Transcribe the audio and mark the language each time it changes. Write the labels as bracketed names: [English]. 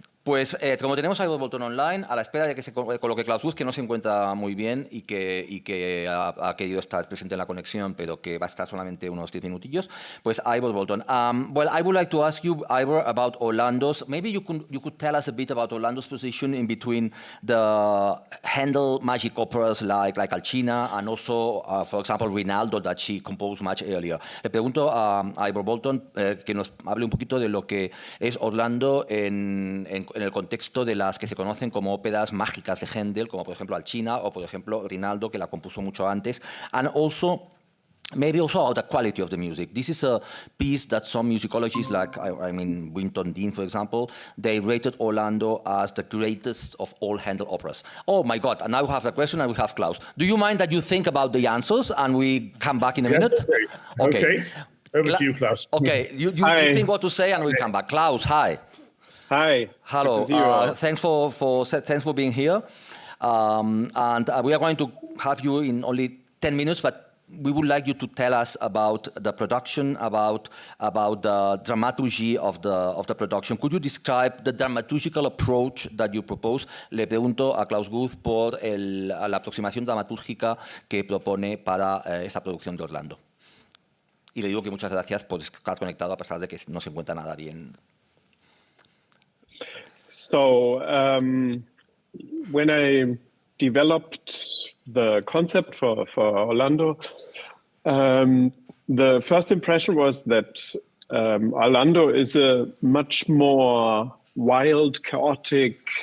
[Spanish] Pues como tenemos a Bolton online, a la espera de que se coloque Claus Guth, que no se encuentra muy bien y que ha querido estar presente en la conexión, pero que va a estar solamente unos 10 minutillos, pues Ivor Bolton. [English] Well, I would like to ask you, Ivor, about Orlando's. Maybe you could tell us a bit about Orlando's position in between the Händel magic operas like Alcina and also, for example, Rinaldo, that she composed much earlier. [Spanish] Le pregunto a Ivor Bolton que nos hable un poquito de lo que es Orlando en el contexto de las que se conocen como óperas mágicas de Händel, como por ejemplo Alcina o por ejemplo Rinaldo, que la compuso mucho antes, [English] and also maybe also about the quality of the music. This is a piece that some musicologists, like Winton Dean, for example, they rated Orlando as the greatest of all Händel operas. Oh my God! And now we have a question, and we have Klaus. Do you mind that you think about the answers, and we come back in a minute? Okay. Over to you, Klaus. Okay, you think what to say, and we come back. Klaus, hi. Hi. Hello. Good to see you all. Thanks for being here. And we are going to have you in only 10 minutes, but we would like you to tell us about the production, about the dramaturgy of the production. Could you describe the dramaturgical approach that you propose? [Spanish] Le pregunto a Claus Guth por la aproximación dramatúrgica que propone para esta producción de Orlando. Y le digo que muchas gracias por estar conectado a pesar de que no se encuentra nada bien. [English] So when I developed the concept for Orlando, the first impression was that Orlando is a much more wild, chaotic,